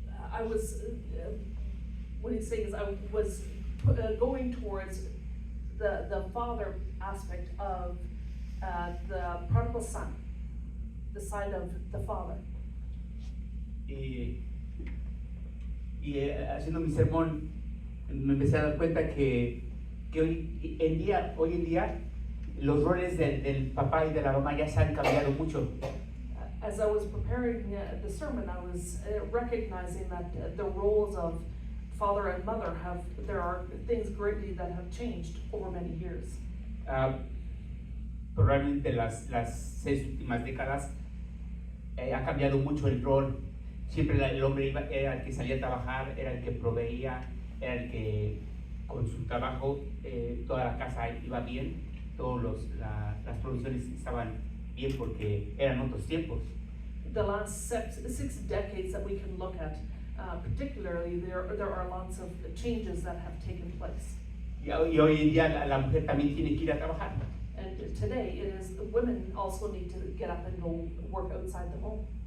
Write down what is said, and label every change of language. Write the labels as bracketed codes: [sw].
[en] I was, what he's saying is I was going towards the father aspect of the prodigal son, the side of the father. [es] Y haciendo mi sermón me empecé a dar cuenta que hoy en día los roles del papá y de la mamá ya se han cambiado mucho. [en] As I was preparing the sermon, I was recognizing that the roles of father and mother there are things greatly that have changed over many years. [es] Probablemente las 6 últimas décadas ha cambiado mucho el rol. Siempre el hombre era el que salía a trabajar, era el que proveía, era el que con su trabajo toda la casa iba bien, las provisiones estaban bien porque eran otros tiempos. [en] The last 6 decades that we can look at, particularly there are lots of changes that have taken place. [es] Y hoy en día la mujer también tiene que ir a trabajar. [en] And today it is the women also need to get up and go work outside the home.